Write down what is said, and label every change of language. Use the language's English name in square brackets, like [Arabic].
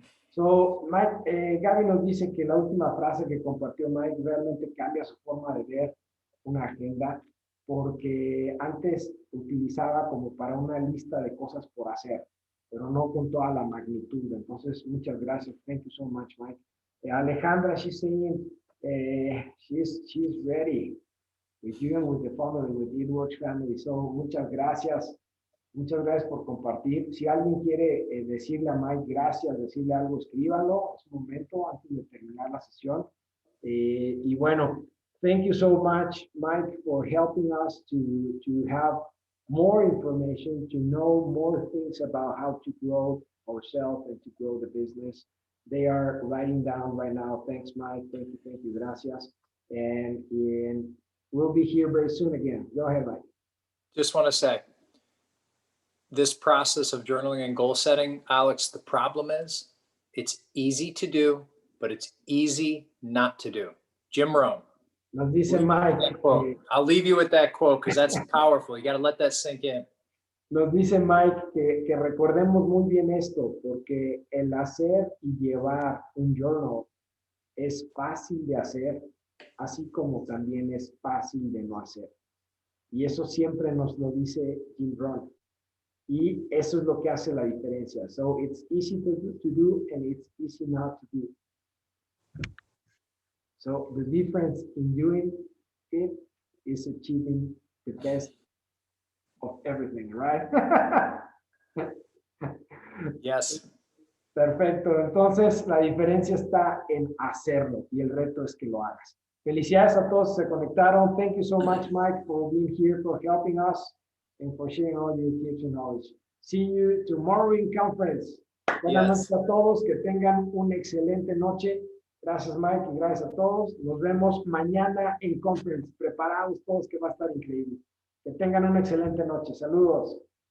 [Spanish] So, Mike, Gaby nos dice que la última frase que compartió Mike realmente cambia su forma de ver una agenda, porque antes utilizaba como para una lista de cosas por hacer, pero no con toda la magnitud. Entonces, muchas gracias. [English] Thank you so much, Mike. Alejandra, she's saying she's ready with you and with the family, with the Networks family. So, [Spanish] muchas gracias. Muchas gracias por compartir. Si alguien quiere decirle a Mike gracias, decirle algo, escríbalo. Es un momento antes de terminar la sesión. Y bueno, [English] thank you so much, Mike, for helping us to have more information, to know more things about how to grow ourselves and to grow the business. They are writing down right now. Thanks, Mike. Thank you, [Spanish] gracias. [English] And we'll be here very soon again. Go ahead, Mike. Just want to say, this process of journaling and goal setting, Alex, the problem is it's easy to do, but it's easy not to do. Jim Rohn. [Spanish] Nos dice Mike. [English] I'll leave you with that quote because that's powerful. You got to let that sink in. [Spanish] Nos dice Mike que recordemos muy bien esto, porque el hacer y llevar un journal es fácil de hacer, así como también es fácil de no hacer. Y eso siempre nos lo dice Jim Rohn. Y eso es lo que hace la diferencia. [English] So it's easy to do and it's easy not to do. So the difference in doing it is achieving the best of everything, right? Yes. [Spanish] Perfecto. Entonces, la diferencia está en hacerlo y el reto es que lo hagas. Felicidades a todos que se conectaron. [English] Thank you so much, Mike, for being here, for helping us, and for sharing all your tips and knowledge. See you tomorrow in conference. [Spanish] Buenas noches a todos. Que tengan una excelente noche. Gracias, Mike, y gracias a todos. Nos vemos mañana en conference. Preparados todos que va a estar increíble. Que tengan una excelente noche. Saludos.